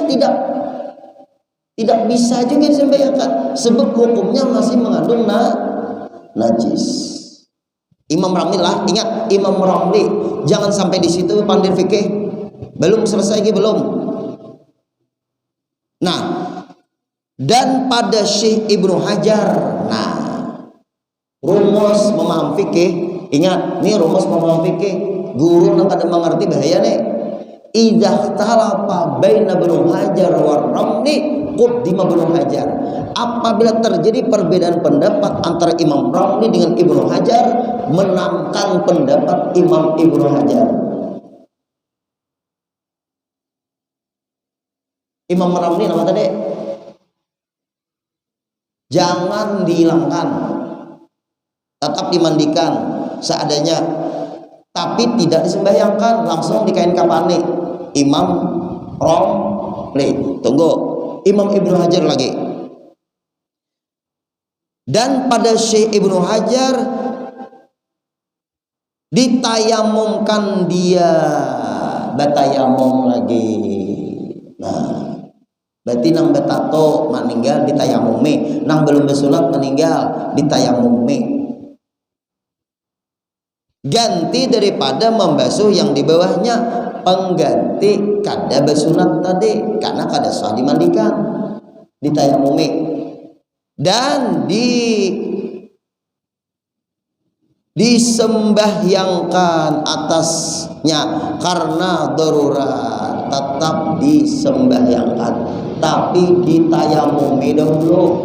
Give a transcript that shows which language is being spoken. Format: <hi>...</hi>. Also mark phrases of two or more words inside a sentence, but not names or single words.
<id>tidak bisa juga disembahyangkan sebab hukumnya masih mengandung najis Imam Ramli lah ingat Imam Ramli jangan sampai di situ pandai fikih belum selesai lagi belum nah dan pada Syekh Ibnu Hajar nah rumus memaham fikih. Ingat nih rumus memaham fikih, guru nang kada mengerti bahaya nih.</id> <ar>إذا اختلف بين ابن حجر و رملي قدم ابن حجر.</ar> <id>Apabila terjadi perbedaan pendapat antara Imam Ramli dengan Ibnu Hajar, menangkan pendapat Imam Ibnu Hajar. Imam Ramli nama tadi jangan dihilangkan, tetap dimandikan seadanya, tapi tidak disembahyangkan, langsung dikain kapane. Imam Ramli. Tunggu, Imam Ibnu Hajar lagi. Dan pada Syekh Ibnu Hajar ditayamumkan dia, batayamum lagi. Nah, berarti nang betato meninggal ditayamumi, nang belum bersunat meninggal ditayamumi. Ganti daripada membasuh yang di bawahnya, pengganti kada bersunat tadi karena kada sah dimandikan, ditayamumi. Dan disembahyangkan atasnya karena darurat, tetap disembahyangkan, tapi ditayamumi dahulu.</id>